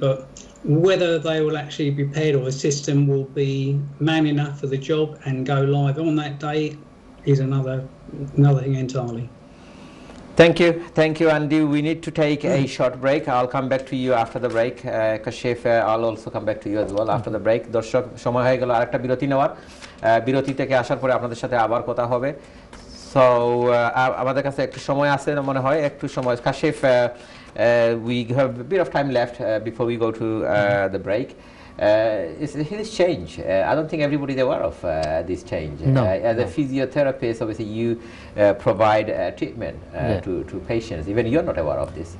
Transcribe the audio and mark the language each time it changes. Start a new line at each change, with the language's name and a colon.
English: But whether they will actually be prepared or the system will be man enough for the job and go live on that day is another thing entirely. Thank you, Andy. We need to take a short break. I'll come back to you after the break. Kashif, I'll also come back to you as well after the break.
Bangla: দর্শক, সময় হয়ে গেল আরেকটা বিরতি নেওয়ার। বিরতি থেকে আসার পরে আপনাদের সাথে আবার কথা হবে। So আমাদের কাছে একটু সময় আছে মনে হয়, একটু সময়।
English: Kashif, we have a bit of time left before we go to the break. This change, I don't think everybody is aware of this change. No, as a physiotherapist, obviously you provide treatment to patients. Even you're not aware of this.